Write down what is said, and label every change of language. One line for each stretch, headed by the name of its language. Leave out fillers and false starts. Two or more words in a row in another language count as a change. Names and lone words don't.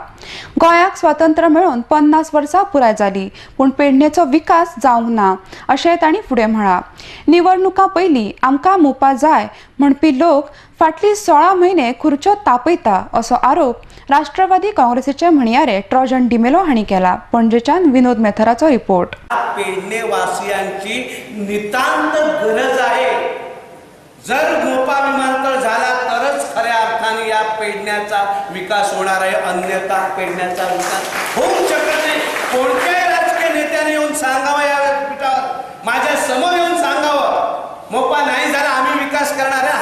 Konkani: गोंयाक स्वातंत्र्य मेळून 50 वर्सां पुराय जाली पूण पेडणेचो विकास जावंक ना अशें तांणी फुडें म्हळां. निवडणुकां पयलीं आमकां मोपा जाय म्हणपी लोक फाटली 16 म्हयने खुर्च्यो तापयता असो आरोप राष्ट्रवादी काँग्रेसीचे म्हणयारे ट्रोजन डिमेलो हांणी केला. पणजेच्यान विनोद मेथराचो रिपोर्ट.
Marathi: पेडणे वासियांची नितांत गरज आहे. जर मोपा विमानतळ झाला तरच खऱ्या अर्थाने या पेडण्याचा विकास होणार आहे, अन्यथा पेडण्याचा विकास होऊ शकत नाही. कोणत्याही राजकीय नेत्याने येऊन सांगावं या व्यासपीठावर, माझ्या समोर येऊन सांगावं मोपा नाही झाला आम्ही विकास करणार आहे.